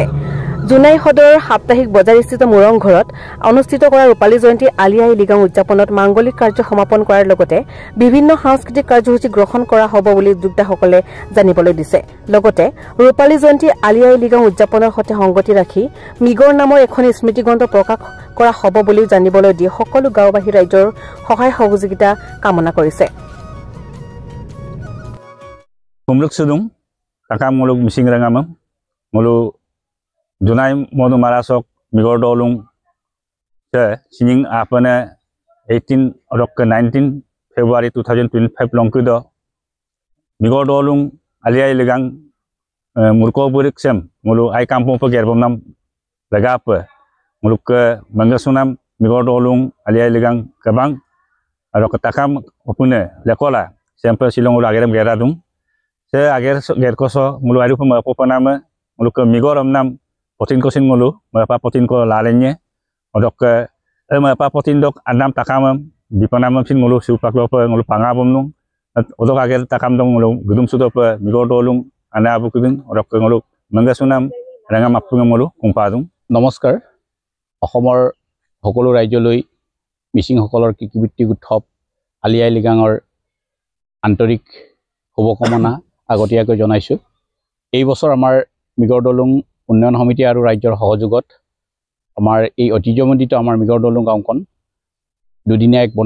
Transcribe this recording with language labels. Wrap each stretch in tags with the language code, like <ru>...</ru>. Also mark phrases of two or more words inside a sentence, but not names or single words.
<as>জুনাই সদৰৰ সাপ্তাহিক বজাৰস্থিত মুৰং ঘৰত অনুষ্ঠিত কৰা ৰূপালী জয়ন্তী আলিয়াই লিগাং উদযাপনত মাংগলিক কাৰ্য সমাপন কৰাৰ লগতে বিভিন্ন সাংস্কৃতিক কাৰ্যসূচী গ্ৰহণ কৰা হ'ব বুলি যোগদাসকলে জানিবলৈ দিছে লগতে ৰূপালী জয়ন্তী আলিয়াই লিগাং উদযাপনৰ সৈতে সংগতি ৰাখি মিগৰ নামৰ এখন স্মৃতিগ্ৰন্থ প্ৰকাশ কৰা হ'ব বুলি জানিবলৈ দি সকলো গাঁওবাসী ৰাইজৰ সহায় সহযোগিতা কামনা কৰিছে</as> <mrg>kumluk sudung kakak muluk mising rangamam mulu Junai modu marasok migor dolung se sining apane 18 rok ke 19 February 2025 longkudo migor dolung aliai legang murko burik sem mulu ai kampung pegerbom nam lagapa muluk ke mangasunam migor dolung aliai legang kabang rok takam opune lekola sempe silong ulu agerem geradung se ager gerkoso mulu aru pema popanama muluk ke migoram nam potin kosin mulu merapa potin ko lalennya odok ke merapa potin dok anam takam dipanam sin mulu supak lope mulu pangabum nung odok ager takam dong mulu gedung sudo pe migor dolung ana abu kuding odok ke mulu mangasunam rangam apung mulu kumpadung</mrg> <as>নমস্কাৰ অসমৰ সকলো ৰাজ্যলৈ মিচিং সকলৰ কৃষিভিত্তিক উৎসৱ আলিয়াই লিগাঙৰ আন্তৰিক শুভকামনা আগতীয়াকৈ জনাইছো এই বছৰ আমাৰ মিগৰ দলং উন্নয়ন সমিতি আৰু ৰাজ্যৰ সহযোগত আমাৰ এই ঐতিহ্যমণ্ডিত আমাৰ মিগৰ দলং গাঁওখন দুদিনীয়া এক</as>